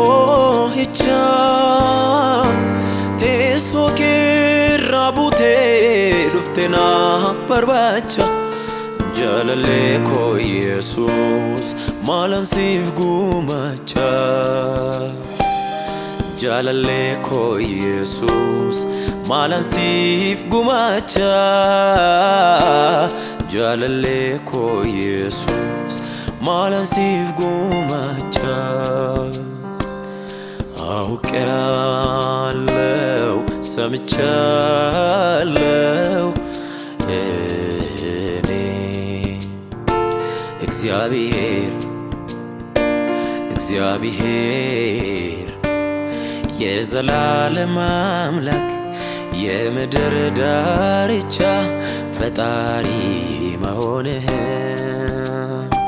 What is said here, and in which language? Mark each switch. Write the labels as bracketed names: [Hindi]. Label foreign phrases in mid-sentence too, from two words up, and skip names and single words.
[Oromo] boo'ichaa Teessoo keerraa buutee dhufte na barbaacha Jaalallee koo Yesuus maalan siif gumaacha Jaalallee koo Yesuus maalan siif gumaacha Jaalallee koo Yesuus maalan siif gumaacha [Amharic] አውቄያለሁ ሰምቻለሁ እኔ እግዚአብሔር የዘላለም አምላክ የምድር ዳርቻ ፈጣሪ መሆንህን